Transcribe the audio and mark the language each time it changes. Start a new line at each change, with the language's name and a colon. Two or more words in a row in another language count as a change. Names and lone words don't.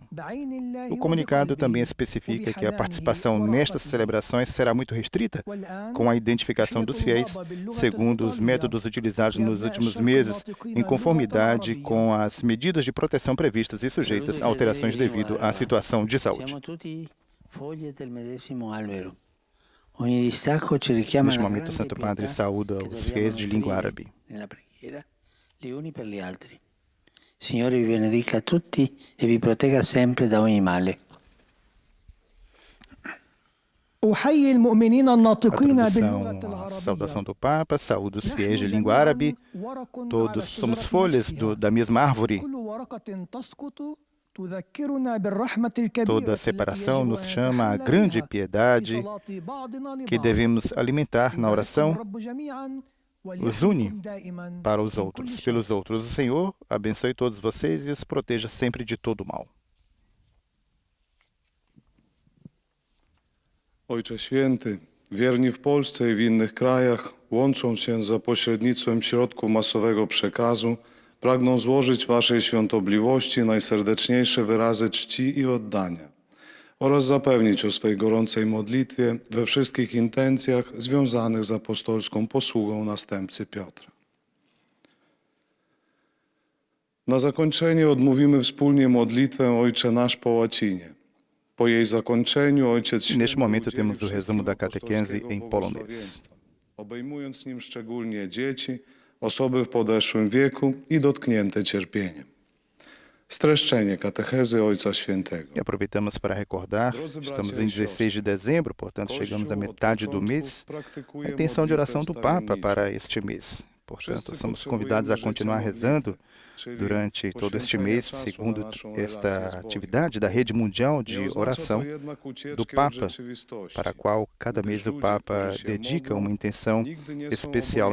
Portuguese: O comunicado também especifica que a participação nestas celebrações será muito restrita, com a identificação dos fiéis, segundo os métodos utilizados nos últimos meses, em conformidade com as medidas de proteção previstas e sujeitas a alterações devido à situação de saúde. Neste momento, o Santo Padre saúda os fiéis de língua árabe.
Italian: Signore vi benedica tutti e vi protegga sempre da ogni male.
Portuguese: A saudação do Papa, saúda os fiéis de língua árabe. Todos somos folhas da mesma árvore. Toda separação nos chama à grande piedade que devemos alimentar na oração, os une para os outros, pelos outros. O Senhor abençoe todos vocês e os proteja sempre de todo mal.
Polish: Ojcze Święty, wierni w Polsce i w innych krajach, łącząc się za pośrednictwem środków masowego przekazu, pragną złożyć Waszej świątobliwości najserdeczniejsze wyrazy czci i oddania oraz zapewnić o swej gorącej modlitwie we wszystkich intencjach związanych z apostolską posługą następcy Piotra. Na zakończenie odmówimy wspólnie modlitwę Ojcze Nasz po łacinie. Po jej zakończeniu Ojciec Święty
Portuguese: Neste momento
Polish: udzieli
Portuguese: temos o resumo da
Polish: wszystkim
Portuguese: catequese
Polish: apostolskiego
Portuguese: em polonês.
Polish: błogosławieństwa, obejmując nim szczególnie dzieci, osoby w podeszłym wieku i dotknięte cierpieniem. Streszczenie katechezy Ojca Świętego.
Portuguese: E aproveitamos para recordar, estamos em 16 de dezembro, portanto chegamos à metade do mês, a intenção de oração do Papa para este mês. Portanto, somos convidados a continuar rezando durante todo este mês, segundo esta atividade da Rede Mundial de Oração do Papa, para a qual cada mês o Papa dedica uma intenção especial.